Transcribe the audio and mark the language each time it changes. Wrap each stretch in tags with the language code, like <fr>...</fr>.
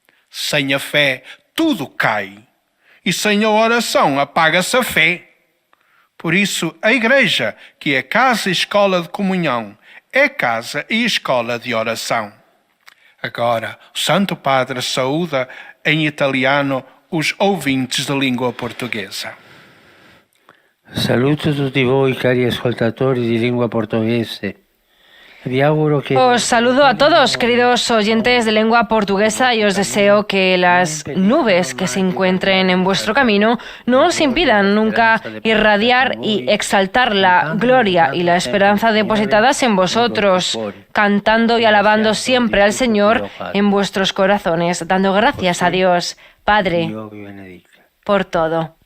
<pt>Sem a fé, tudo cai. E sem a oração, apaga-se a fé. Por isso, a Igreja, que é casa e escola de comunhão, é casa e escola de oração. Agora, o Santo Padre saúda em italiano os ouvintes da língua portuguesa.</pt> <it>Saluto tutti voi, cari ascoltatori di lingua portoghese.</it> <es>Os saludo a todos, queridos oyentes de lengua portuguesa, y os deseo que las nubes que se encuentren en vuestro camino no os impidan nunca irradiar y exaltar la gloria y la esperanza depositadas en vosotros, cantando y alabando siempre al Señor en vuestros corazones, dando gracias a Dios, Padre, por todo.</es>